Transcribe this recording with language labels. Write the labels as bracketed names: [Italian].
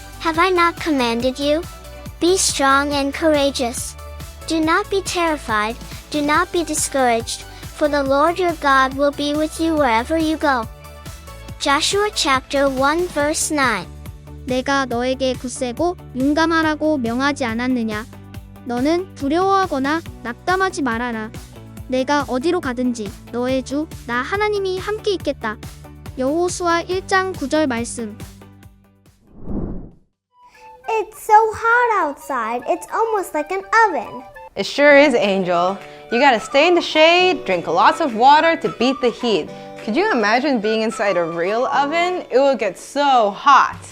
[English] Have I not commanded you? Be strong and courageous. Do not be terrified, do not be discouraged, for the Lord your God will be with you wherever you go. Joshua chapter 1 verse 9. [Korean] 내가 너에게 굳세고 용감하라고 명하지 않았느냐? 너는 두려워하거나 낙담하지 말아라. 내가 어디로 가든지 너의 주 나 하나님이 함께 있겠다. 여호수아 1장 9절 말씀. [English] It's so hot outside, it's almost like an oven. It sure is, Angel. You gotta stay in the shade, drink lots of water to beat the heat. Could you imagine being inside a real oven? It will get so hot.